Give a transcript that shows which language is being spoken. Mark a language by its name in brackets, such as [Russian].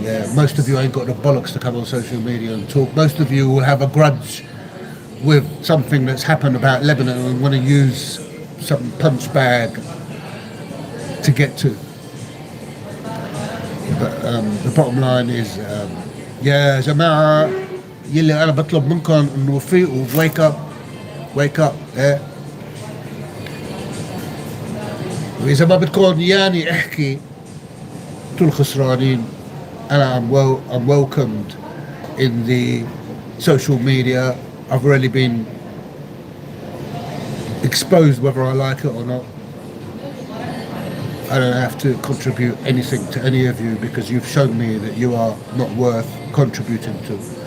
[English] Yeah, most of you ain't got the bollocks to come on social media and talk. Most of you will have a grudge with something that's happened about Lebanon and want to use some punch bag to get to. But the bottom line is, [Arabic] يا جماعة يلي أنا بطلب منكم إنه فيقوا, [English] wake up, yeah. [Arabic] وإذا ما بدكم ياني احكي انتوا الخسرانين. [English] I'm welcomed in the social media. I've already been exposed whether I like it or not. I don't have to contribute anything to any of you because you've shown me that you are not worth contributing to.